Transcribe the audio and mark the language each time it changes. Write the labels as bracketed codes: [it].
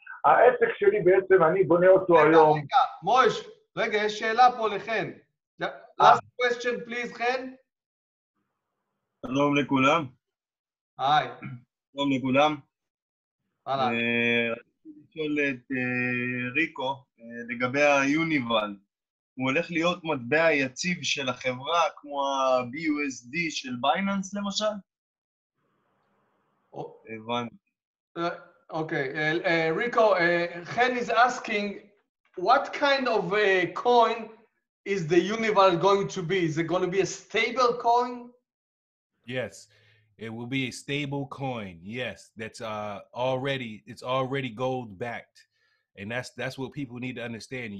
[he] העסק שלי בעצם, אני בונה אותו היום. מויש, רגע, יש שאלה פה לחן. [en] Last question, please, חן. [he] שלום לכולם. היי. שלום לכולם. אהלן. רציתי לשאול את ריקו לגבי היוניבל. הוא הולך להיות מטבע יציב של החברה כמו ה-BUSD של בייננס למשל? הבנתי. [en] Okay, Rico, Chen is asking, what kind of a coin is the Unival going to be? Is it going to be a stable coin? Yes, it will be a stable coin. Yes, that's already gold backed, and that's what people need to understand.